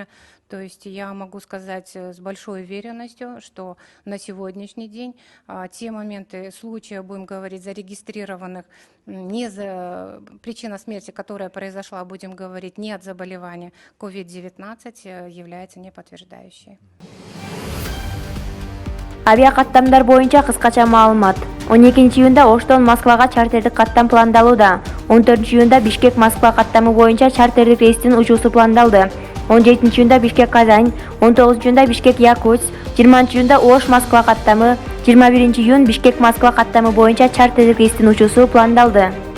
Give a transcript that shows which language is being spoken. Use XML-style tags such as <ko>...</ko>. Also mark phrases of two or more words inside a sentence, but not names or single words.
<ru>То есть я могу сказать с большой уверенностью, что на сегодняшний день те моменты, случаи, будем говорить, зарегистрированных не за причина смерти, которая произошла, будем говорить, не от заболевания COVID-19, является неподтверждающей.</ru> <ky>Авиакаттамдар боюнча кыскача маалымат. 12-июнда Оштон Москвага чартердик каттам пландалууда. 14-июнда Бишкек-Москва каттамы боюнча чартердик рейстин учуусу пландалды. 17-июнда Бишкек-Казань, 19-июнда Бишкек-Якутск, 20-июнда Ош-Москва каттамы, 21-июн Бишкек-Москва каттамы боюнча чартердик рейстин учуусу пландалды.</ky>